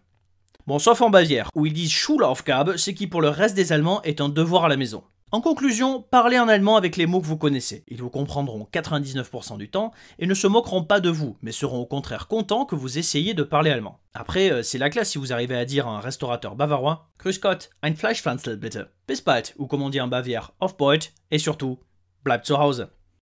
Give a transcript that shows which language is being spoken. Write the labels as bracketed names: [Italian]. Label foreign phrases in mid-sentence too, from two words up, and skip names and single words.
[French] Bon, sauf en Bavière, où ils disent Schulaufgabe, ce qui pour le reste des Allemands est un devoir à la maison. En conclusion, parlez en allemand avec les mots que vous connaissez. Ils vous comprendront 99% du temps et ne se moqueront pas de vous, mais seront au contraire contents que vous essayiez de parler allemand. Après, c'est la classe si vous arrivez à dire à un restaurateur bavarois « [German] Grüß Gott, ein Fleischpflanzl bitte ». Bis bald, [French] ou comme on dit en Bavière, [German] auf Beut, [French] et surtout, [German] bleibt zu Hause.